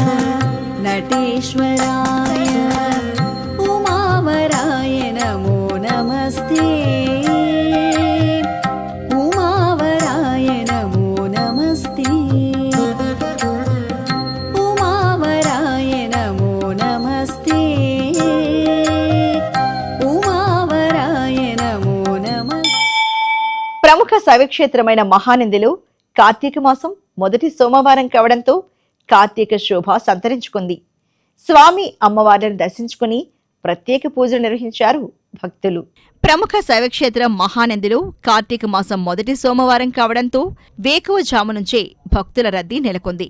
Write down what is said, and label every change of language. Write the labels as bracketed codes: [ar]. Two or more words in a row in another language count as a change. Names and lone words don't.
[sa] नटेश्वराय उमावराय नमो नमस्ते उमावराय नमो नमस्ते उमावराय नमो नमस्ते उमावराय नमो नमस्ते। [te] ప్రముఖ శైవక్షేత్రమైన మహానందిలో కార్తీక మాసం మొదటి సోమవారం కావడంతో కార్తీక శోభ సంతరించుకుంది. స్వామి అమ్మవారిని దర్శించుకుని ప్రత్యేక పూజలు నిర్వహించారు భక్తులు. ప్రముఖ శైవక్షేత్రం మహానందిలో కార్తీక మాసం మొదటి సోమవారం కావడంతో వేకువజాము నుంచే భక్తుల రద్దీ నెలకొంది.